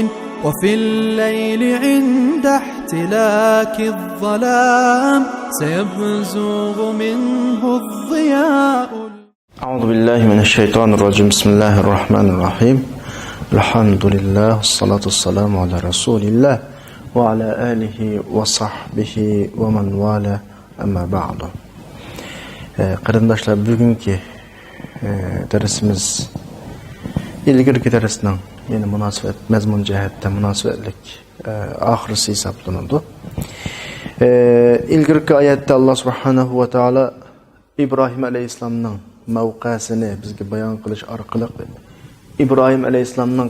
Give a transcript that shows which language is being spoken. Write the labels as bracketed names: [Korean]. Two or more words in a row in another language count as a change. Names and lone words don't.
[Arabic] وفي الليل عند احتلاك الظلام سيبزغ منه الضياء. أعوذ بالله من الشيطان الرجيم. بسم الله الرحمن الرحيم. الحمد لله والصلاة والسلام على رسول الله وعلى آله وصحبه ومن والاه أما بعد. [Uzbek] Qarindoshlar, bugungi darsimiz ilgirki darsning yeni munosabat mazmun jihatdan munosabatlik oxirisi hisoblanadi. İlgirki oyatda Alloh [Arabic] سبحانه وتعالى [Uzbek] İbrahim alayhissalomning mavqasini bizga bayon qilish orqali İbrahim alayhissalomning